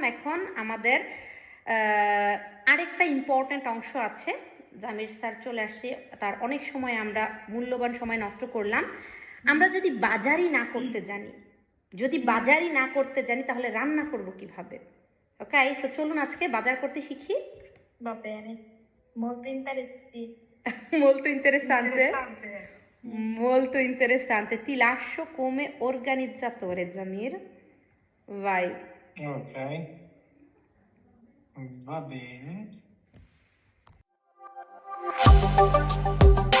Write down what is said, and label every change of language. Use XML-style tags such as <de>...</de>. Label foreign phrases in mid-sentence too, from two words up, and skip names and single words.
<bn>এখন আমাদের আরেকটা ইম্পর্ট্যান্ট অংশ আছে। জামির স্যার চলে আসছে, তার অনেক সময় আমরা মূল্যবান সময় নষ্ট করলাম। আমরা যদি বাজারই না করতে জানি, তাহলে রান্না করব কিভাবে? ওকে, সো চলুন আজকে বাজার করতে শিখি।</bn> <it>Va bene, molto interessanti. Molto interessante. Ti lascio come organizzatore, Zamir. Vai. Ok. Va bene.</it>